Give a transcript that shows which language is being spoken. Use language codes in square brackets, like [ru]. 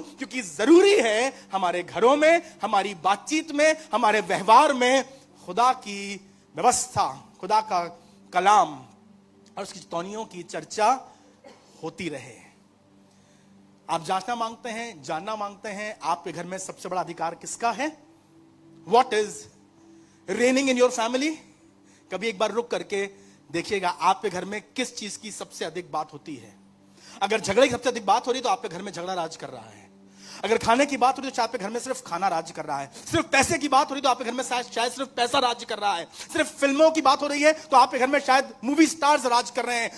[hi] क्योंकि जरूरी है हमारे घरों में, हमारी बातचीत में, हमारे व्यवहार में खुदा की व्यवस्था, खुदा का कलाम और उसकी चितौनियों की चर्चा होती रहे। आप जांचना मांगते हैं, जानना मांगते हैं, आपके घर में सबसे बड़ा अधिकार किसका है? [en] What is reigning in your family? [hi] कभी एक बार रुक करके देखिएगा आपके घर में किस चीज की सबसे अधिक बात होती है। अगर झगड़े की सबसे अधिक बात हो रही तो आपके घर में झगड़ा राज कर रहा है। अगर खाने की बात हो रही तो आपके घर में सिर्फ खाना राज्य कर रहा है। सिर्फ पैसे की बात हो रही तो आपके घर में शायद सिर्फ पैसा राज्य कर रहा है। सिर्फ फिल्मों की बात हो रही है तो आपके घर में शायद मूवी स्टार्स राज कर रहे हैं।